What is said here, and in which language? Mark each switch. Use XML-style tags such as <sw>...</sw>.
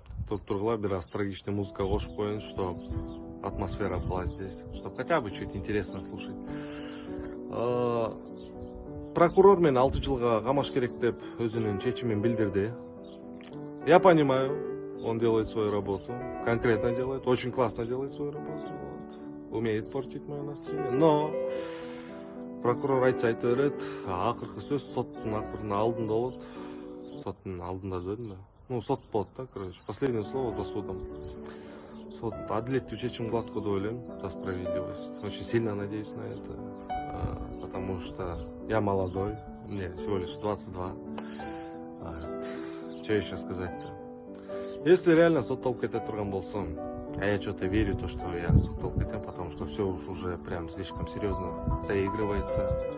<ru>Тут Тургла biraz трагичная музыка</ru> <kk>қосып қояйын,</kk> <ru>чтобы атмосфера была здесь, чтобы хотя бы чуть интересно слушать.</ru> <kk>Прокурор мен 6 жылға қамаш керек деп өзінің шешімін білдірді.</kk> <ru>Я понимаю, он делает свою работу, конкретно делает, очень классно делает свою работу, вот. Умеет портить мое настроение, но</ru> <kk>прокурор айтса айта береді, ақырғы сөз соттың ақырына алдында болады. Соттың алдында дедім, ну сот болады да, короче,</kk> <ru>последнее слово за судом.</ru> <kk>Сот әділетті шешім қылады деп ойлаймын,</kk> <ru>за справедливость. Очень сильно надеюсь на это, потому что я молодой, мне всего лишь 22. Что еще сказать-то? Если реально</ru> <kk>сотталып кете тұрған болсам,</kk> <ru>а я что-то верю, то, что я</ru> <kk>сотталып кетем,</kk> <ru>потому что все уже прям слишком серьезно заигрывается.</ru>